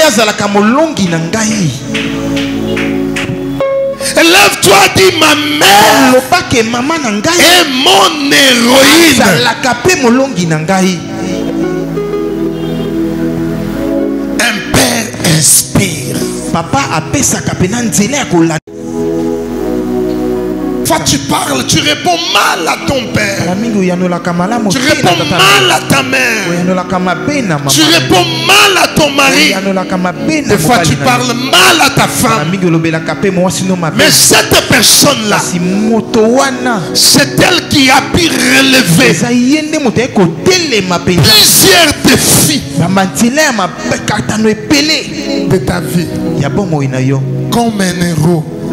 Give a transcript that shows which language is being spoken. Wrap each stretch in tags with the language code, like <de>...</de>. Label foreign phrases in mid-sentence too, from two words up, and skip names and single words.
<fr>Élève-toi, dis ma mère est mon héroïne. Papa appelle sa</fr> <ln>kapena nzela ya kolanda.</ln> <fr>Tu parles, tu réponds mal à ton père. Tu réponds mal à ta mère. Tu réponds mal à ton mari. Des fois tu parles mal à ta femme. Mais cette personne-là, c'est elle qui a pu relever plusieurs défis de ta vie comme un héros.</fr>